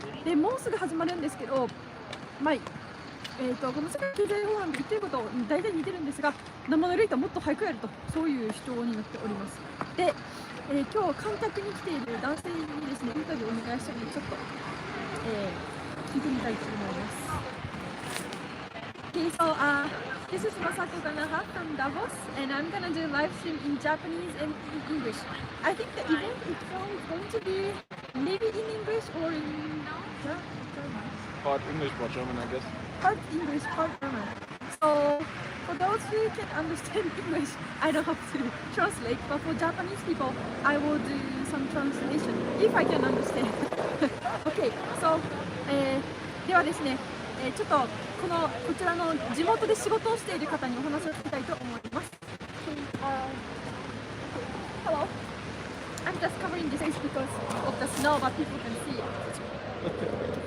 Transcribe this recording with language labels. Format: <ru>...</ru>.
<ja>で、もうすぐ始まるんですけど、この世界経済フォーラムで言っていること大体似てるんですが、生ぬるいともっと早くやると、そういう主張になっております。で、今日観客に来ている男性にですねインタビューをお願いしたので、ちょっと、聞いてみたいと思います。</ja> <en>Okay, so this is Masako Ganaha from Davos, and I'm gonna do live stream in Japanese and in English. I think the event itself is going to be maybe in English or in German. Part English, part German, I guess. Part English, part German. So for those who can understand English, I don't have to translate, but for Japanese people, I will do some translation if I can understand. Okay, so</en> <ja>ではですね、ちょっとこちらの地元で仕事をしている方にお話を聞きたいと思います。</ja> <en>Hello. I'm just covering this face because of the snow, but people can see it.</en>